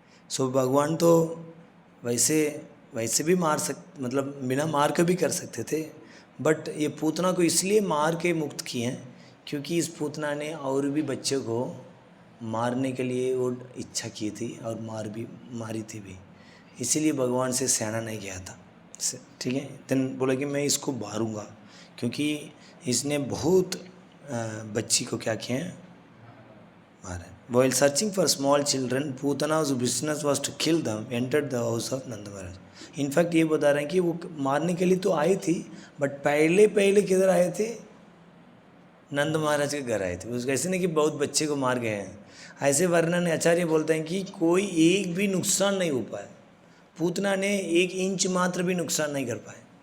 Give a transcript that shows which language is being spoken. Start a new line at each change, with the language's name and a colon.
Hindi: सो भगवान तो वैसे भी मार मतलब बिना मार के भी कर सकते थे, बट ये पूतना को इसलिए मार के मुक्त किए हैं क्योंकि इस पूतना ने और भी बच्चे को मारने के लिए वो इच्छा की थी और मारी थी भी, इसीलिए भगवान से सहना नहीं गया था। ठीक है, देन बोला कि मैं इसको मारूंगा क्योंकि इसने बहुत बच्ची को क्या किए हैं, मारा।
English: While searching for small children, Putana's business was to kill them, entered the house of Nanda Maharaj.
Hindi: In fact ये बता रहे हैं कि वो मारने के लिए तो आई थी, बट पहले किधर आए थे, नंद महाराज के घर आए थे। उसको ऐसे नहीं कि बहुत बच्चे को मार गए हैं, ऐसे वर्णन आचार्य बोलते हैं कि कोई एक भी नुकसान नहीं हो पाया, पूतना ने 1 इंच मात्र भी नुकसान नहीं कर पाए।